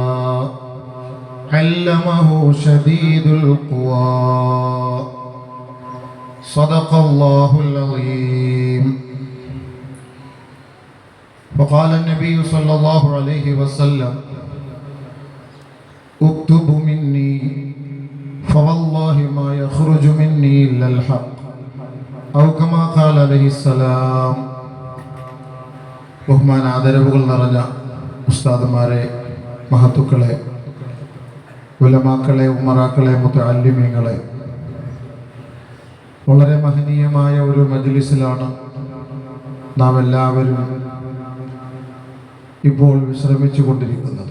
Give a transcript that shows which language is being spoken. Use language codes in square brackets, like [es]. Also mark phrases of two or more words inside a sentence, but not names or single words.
[ar] علمه شديد القوى صدق الله العظيم وقال النبي صلى الله عليه وسلم اكتب مني فوالله ما يخرج مني إلا الحق أو كما قال عليه السلام. [ml] ബഹുമാന ആദരവുകൾ നിറഞ്ഞ ഉസ്താദുമാരെ, മഹത്തുക്കളെ, ഉലമാക്കളെ, ഉമറാക്കളെ, മുതഅല്ലിമീങ്ങളെ, വളരെ മഹനീയമായ ഒരു മജ്ലിസിലാണ് നാം എല്ലാവരും ഇപ്പോൾ വിശ്രമിച്ചു കൊണ്ടിരിക്കുന്നത്.